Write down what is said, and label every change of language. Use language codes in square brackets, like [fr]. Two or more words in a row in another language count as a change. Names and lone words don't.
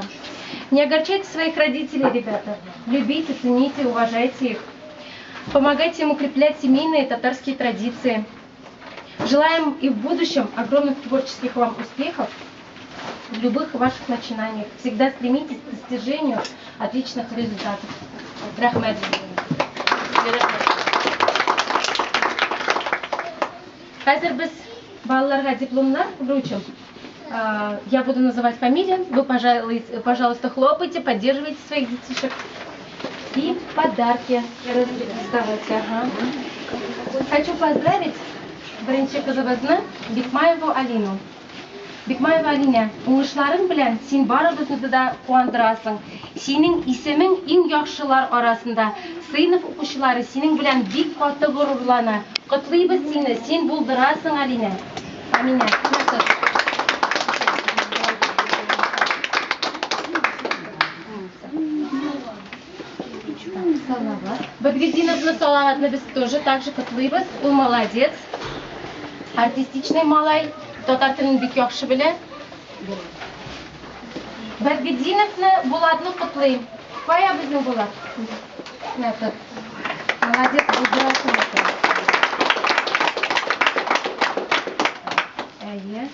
[ru] Не огорчайте своих родителей, ребята. Любите, цените, уважайте их. Помогайте им укреплять семейные татарские традиции. Желаем и в будущем огромных творческих вам успехов в любых ваших начинаниях. Всегда стремитесь к достижению отличных результатов. Рахмет. [tt] Хазер без балларга дипломнар вручим. [ru] Я буду называть фамилию. Вы, пожалуйста, хлопайте, поддерживайте своих детишек. И подарки раздавайте. Ага. Хочу поздравить [tt] Бренче кызыбызны [ru] Бикмаеву Алину. [tt] Бикмаева Алина, уңышларың белән син барыбызны да куандырасың. Синең исемең иң яхшылар арасында. Сыйныф укучылары синең белән бик каты горурлана. Котлыйбыз сине, син булдырасың, Алина. Амина. Бадгидиновна Салаватна без [ru] тоже так же [tt] котлыйбыз. Ул молодец. Артистичный малай. Татар телен бик яхшы белә. Бадгидиновны Булатны котлыйм. Кая безнең Булат? Молодец, булдырасың. Әйе.